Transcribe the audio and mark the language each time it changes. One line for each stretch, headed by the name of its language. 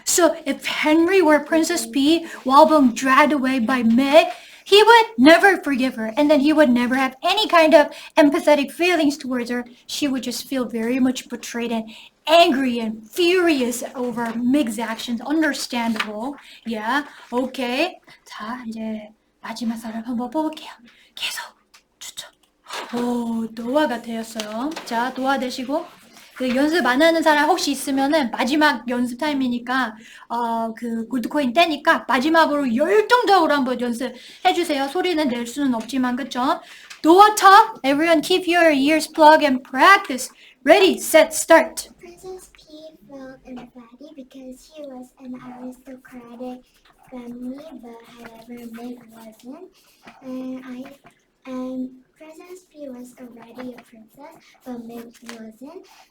English: So if Henry were Princess P while being dragged away by Meg, he would never forgive her, and then he would never have any kind of empathetic feelings towards her. She would just feel very much betrayed and angry and furious over Meg's actions. Understandable. Yeah. Okay.
Korean: 자, 이제 마지막 사람 한번 뽑을게요. 계속 추천. 노아가 되었어요. 자, 노아 되시고. 그 연습 안 하는 사람 혹시 있으면은 마지막 연습 타임이니까 그 골드코인 떼니까 마지막으로 열정적으로 한번 연습해 주세요. 소리는 낼 수는 없지만 그쵸?
English: Noah talk. Everyone keep your ears plugged and practice. Ready, set, start. Princess P felt empathy because he was an aristocratic family, but however Meg wasn't. And Princess P was already a princess, but Meg wasn't.